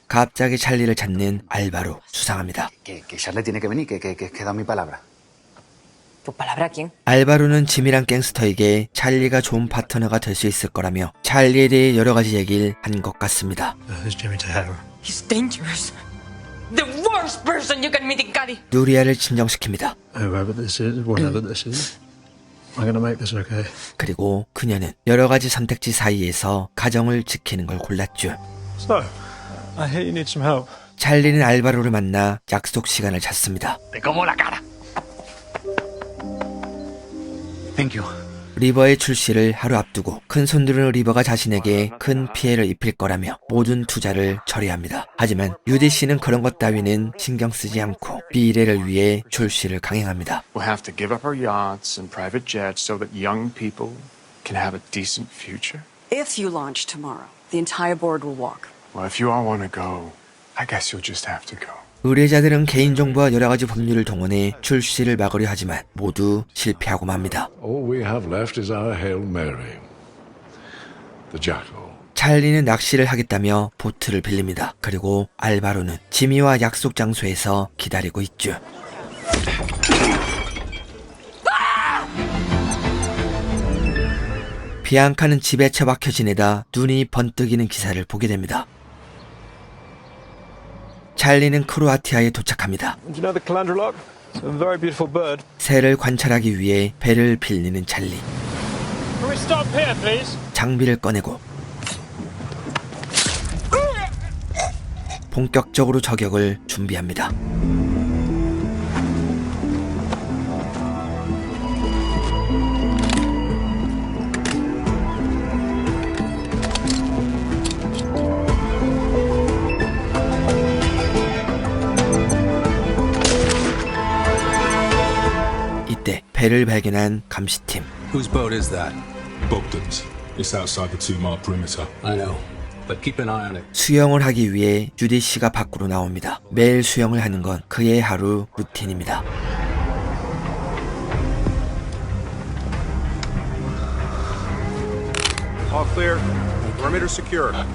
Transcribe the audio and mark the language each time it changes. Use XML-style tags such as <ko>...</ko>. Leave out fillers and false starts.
<ko>갑자기 찰리를 찾는 알바로 수상합니다.</ko> <es>Que Charlie tiene que venir, que he dado mi palabra. ¿Tu palabra a quién?</es> <ko>알바로는 짐이란 갱스터에게 찰리가 좋은 파트너가 될 수 있을 거라며 찰리에 대해 여러 가지 얘기를 한 것 같습니다.</ko> <en>Who's Jimmy Tejero? He's dangerous. The worst person you can meet in Cali.</en> <ko>누리아를 진정시킵니다.</ko> <en>Whoever this is, whatever this is, I'm gonna make this okay.</en> <ko>그리고 그녀는 여러 가지 선택지 사이에서 가정을 지키는 걸 골랐죠.</ko> <en>So, I hear you need some help.</en> <ko>찰리는 알바로를 만나 약속 시간을 잡습니다.</ko> <es>Te como la cara.</es> <en>Thank you.</en> <ko>리버의 출시를 하루 앞두고 큰손들은 리버가 자신에게 큰 피해를 입힐 거라며 모든 투자를 처리합니다. 하지만 유디 씨는 그런 것 따위는 신경 쓰지 않고 미래를 위해 출시를 강행합니다.</ko> <en>We'll have to give up our yachts and private jets so that young people can have a decent future. If you launch tomorrow, the entire board will walk. Well, if you all want to go, I guess you'll just have to go.</en> <ko>의뢰자들은 개인정보와 여러가지 법률을 동원해 출시를 막으려 하지만 모두 실패하고 맙니다.</ko> <en>All we have left is our Hail Mary. The Jackal.</en> <ko>찰리는 낚시를 하겠다며 보트를 빌립니다. 그리고 알바로는 지미와 약속 장소에서 기다리고 있죠. 비앙카는 집에 처박혀 지내다 눈이 번뜩이는 기사를 보게 됩니다. 찰리는 크로아티아에 도착합니다.</ko> <en>Do you know the calandra lock? It's a very beautiful bird.</en> <ko>새를 관찰하기 위해 배를 빌리는 찰리.</ko> <en>Can we stop here, please?</en> <ko>장비를 꺼내고 본격적으로 저격을 준비합니다. 이때 배를 발견한 감시팀.</ko> <en>Whose boat is that? Bogdan's. It's outside the 2-mile perimeter. I know, but keep an eye on it.</en> <ko>수영을 하기 위해 주디 씨가 밖으로 나옵니다. 매일 수영을 하는 건 그의 하루 루틴입니다.</ko> <en>All clear. Perimeter secure.</en>